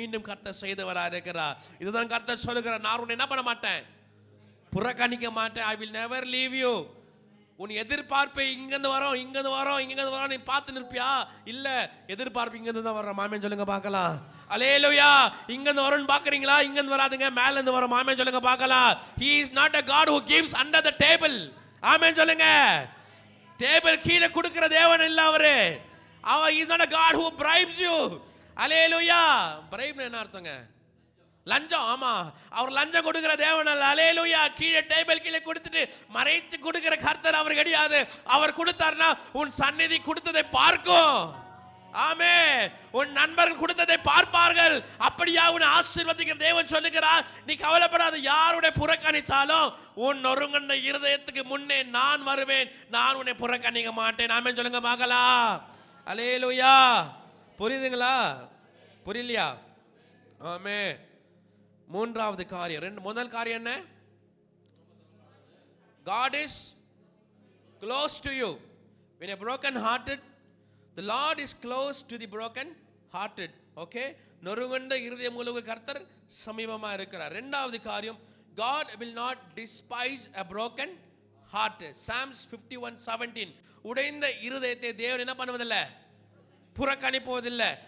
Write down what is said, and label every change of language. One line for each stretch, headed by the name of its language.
Tamil: மீண்டும் கர்த்தர் செய்தவரா இருக்கிறார். இதுதான் கர்த்தர் சொல்லுகிறார், நான் உன்னை என்ன பண்ண மாட்டேன், புறக்கணிக்க மாட்டேன்.
English: I will never leave you.
Tamil: உன் எதிர்பார்ப்பை இங்கிருந்து வரோம் இங்கிருந்து வரோம் இங்கிருந்து வரோம் நீ பார்த்து நிற்பியா? இல்ல, எதிர்பார்ப்பு இங்கிருந்து தான் வரோம். ஆமென் சொல்லுங்க பார்க்கலாம். அல்லேலூயா. இங்கிருந்து வரும்னு பாக்குறீங்களா? இங்கிருந்து வராதுங்க, மேல இருந்து வரும். ஆமென் சொல்லுங்க பார்க்கலாம்.
English: he is not a god who gives under the table.
Tamil: ஆமென் சொல்லுங்க. டேபிள் கீழே கொடுக்கிற தேவன் இல்ல அவரு.
English: he is not a god who bribes you.
Tamil: Hallelujah. Bribe என்ன அர்த்தங்க? லஞ்சம். ஆமா, அவர் லஞ்சம் கொடுக்கிற தேவன் அல்ல. அல்லேலூயா. கீழே டேபிள் கீழே கொடுத்துட்டு மறைச்சு கொடுக்கிற கர்த்தர் அவர் கிடையாது. அவர் கொடுத்தார்னா உன் சந்நிதி கொடுத்ததை பார்க்கும். ஆமென். உன் நண்பர்கள் கொடுத்ததை பார்ப்பார்கள். அப்படியா உன்னை ஆசீர்வதிக்கிற தேவன் சொல்லுகிறார், நீ கவலைப்படாத. யாருடைய புறக்கணிச்சாலும் உன் நொறுங்குண்ட இருதயத்துக்கு முன்னே நான் வருவேன், நான் உன்னை புறக்கணிக்க மாட்டேன். ஆமென் சொல்லுங்க பார்க்கலாம். அல்லேலூயா. புரியுதுங்களா? புரியலையா? ஆமென். மூன்றாவது காரியம், முதல் காரியம் என்ன?
English: God is close to you. When you're broken hearted, the Lord is close to the broken hearted. Okay?
Tamil: நொறுங்குண்ட இருதயம் உள்ளவர்களுக்கு கர்த்தர் சமீபமா இருக்கிறார். இரண்டாவது காரியம்,
English: God will not despise a broken heart. Psalms 51:17.
Tamil: உடைந்த இருதயத்தை தேவன் என்ன பண்ணுவதில்லை, புறக்கணிப்பதில்லை.